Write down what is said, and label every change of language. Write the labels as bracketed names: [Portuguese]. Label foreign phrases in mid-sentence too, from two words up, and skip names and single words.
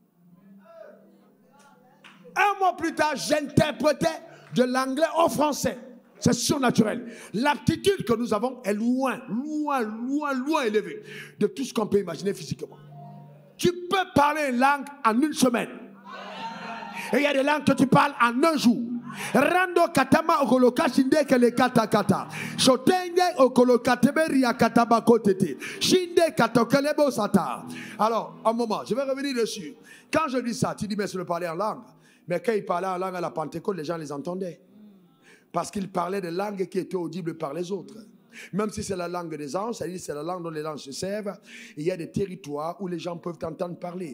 [French] Un mois plus tard, j'interprétais de l'anglais au français. C'est surnaturel. L'aptitude que nous avons est loin élevée de tout ce qu'on peut imaginer physiquement. Tu peux parler une langue en une semaine. Et il y a des langues que tu parles en un jour. Rando katama okoloka shinde kele kata kata. Shotenge okoloka teberia kataba kotete. Shinde katokelebo sata. Alors, un moment, je vais revenir dessus. Quand je dis ça, tu dis mais c'est le parler en langue. Mais quand il parlait en langue à la Pentecôte, les gens les entendaient. Parce qu'il parlait de langues qui étaient audibles par les autres. Même si c'est la langue des anges, c'est-à-dire c'est la langue dont les anges se servent, il y a des territoires où les gens peuvent t'entendre parler.